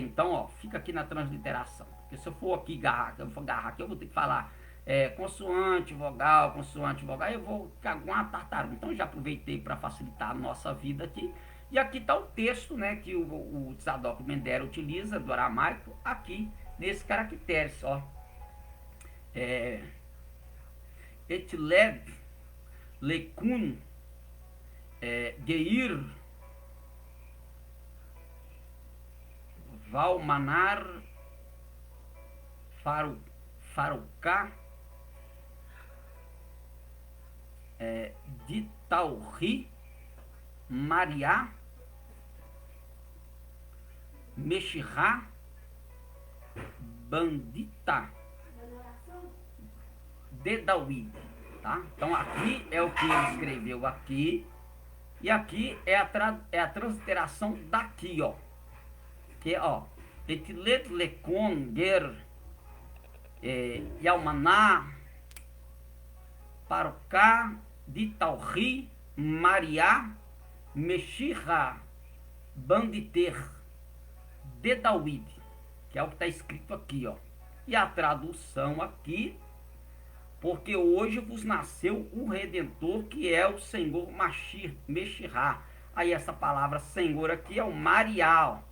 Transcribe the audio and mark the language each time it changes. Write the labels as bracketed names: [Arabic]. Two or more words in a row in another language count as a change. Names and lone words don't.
[Portuguese] Então, ó, fica aqui na transliteração. Porque se eu for aqui agarrar aqui, eu vou ter que falar consoante, vogal, eu vou ficar com uma tartaruga. Então, já aproveitei para facilitar a nossa vida aqui. E aqui está o texto, né, que o Tzadok Ben-Der utiliza, do aramaico, aqui, nesse caractere, ó. [Aramaic] Etled, Lekun, Geir, Valmanar, Faruká, Ditauri, Mariá, Mexirá, Bandita, Dedawid, [Portuguese] tá? Então aqui é o que ele escreveu aqui, e aqui é a transliteração daqui, ó. Que é, ó, [Aramaic] etilet lekon ger yalmaná parká de Tauhi Maria Meshirra Banditer de David, [Portuguese] que é o que está escrito aqui, ó. E a tradução aqui, porque hoje vos nasceu o Redentor, que é o Senhor Meshirra. Aí essa palavra Senhor aqui é o Maria, ó.